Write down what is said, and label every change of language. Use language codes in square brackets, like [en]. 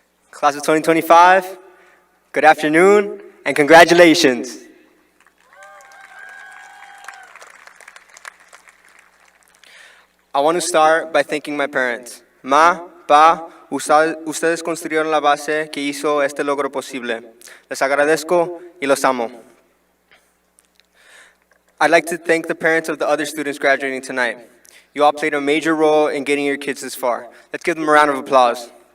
[en] Class of 2025, good afternoon and congratulations. I want to start by thanking my parents. [es] Ma, pa, ustedes construyeron la base que hizo este logro posible. Les agradezco y los amo. [en] I'd like to thank the parents of the other students graduating tonight. You all played a major role in getting your kids this far. Let's give them a round of applause.